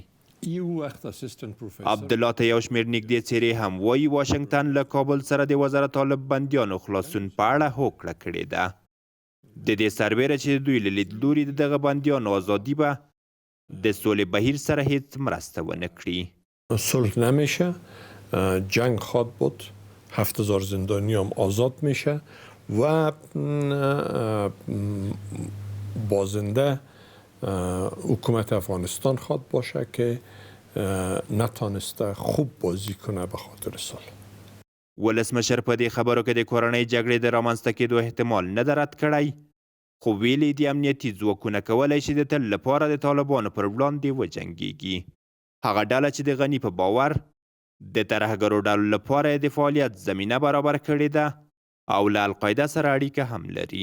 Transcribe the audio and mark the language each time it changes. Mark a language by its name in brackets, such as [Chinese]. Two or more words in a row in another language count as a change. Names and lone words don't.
[Pashto] عبدالله ته یو شمېر نږدې څېرې هم وایي واشنګټن له کابل سره د 2,000 طالب بندیانو خلاصون په اړه هوکړه کړې ده. د دې سربیره چې دوی له لیدلوري د دغه بندیانو ازادي به د سولې بهیر سره هیڅ مرسته ونه کړي. [Persian] صلح نمیشه، جنگ خواهد بود، 7,000 زندانی هم آزاد میشه و بازنده حکومت افغانستان خواد باشه که نتانسته خوب بازی کنه به خاطر صلح. [Pashto] ولسمشر په دې خبرو کې د کورنۍ جګړې د رامنځته کېدو احتمال نه ده رد کړی، خو ویلي د امنیتي ځواکونه کولی شي د تل لپاره د طالبانو پر وړاندې وجنګېږي. هغه ډله چې د غني په باور د ترهګرو ډلو لپاره د فعالیت زمینه برابر کړې ده او له القاعده سره اړیکه هم لري.